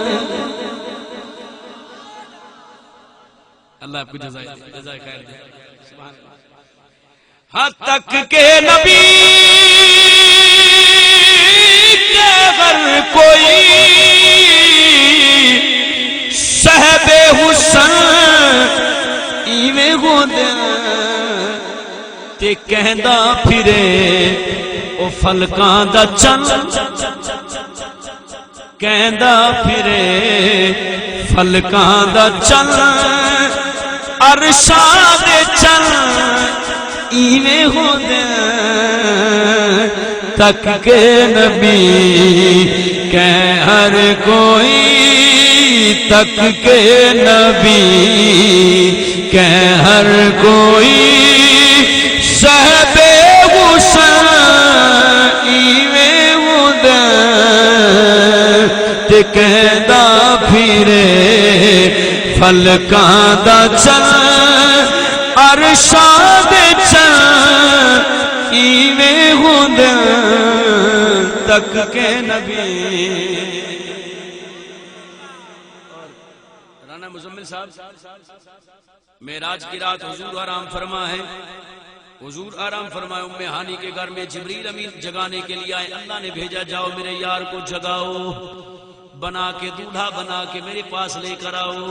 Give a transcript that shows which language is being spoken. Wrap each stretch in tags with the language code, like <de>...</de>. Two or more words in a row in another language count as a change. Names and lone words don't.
<ur>اللہ آپ کو جزائے خیر دے،</ur> <ar>سبحان اللہ۔</ar> <pa>ہاں تک کے نبی کہ ہر کوئی، صاحب حسن ایویں ہو دل، تے کہندا پھرے او فلکاں دا چن، کہندا پھرے فلکاں دا چن، عرشاں دے چن ایویں ہو دل، تک کے نبی کہ ہر کوئی، تک کے نبی کہ ہر کوئی، صاحب حسن ایویں ہو دل، تے کہندا پھرے فلکاں دا چن، عرشاں دے چن ایویں ہو دل، تک کے نبی۔</pa> <ur>مزمل صاحب، معراج کی رات حضور آرام فرما ہے، حضور آرام فرمائے، ام ہانی کے گھر میں جبریل امین جگانے کے لیے آئے، اللہ نے بھیجا جاؤ میرے یار کو جگاؤ، بنا کے دولہا بنا کے میرے پاس لے کر آؤ۔</ur>